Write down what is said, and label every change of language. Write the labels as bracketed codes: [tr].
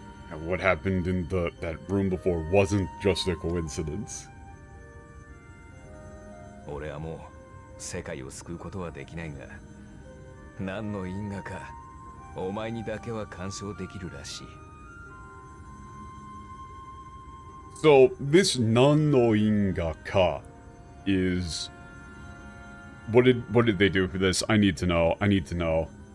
[en] And what happened in that room before wasn't just a coincidence. [ja] 俺はもう世界を救うことはできないが、何の因果かお前にだけは干渉できるらしい。 [en] So this [ja] nan no inga ka [en] is what did they do for this? I need to know. I need to know.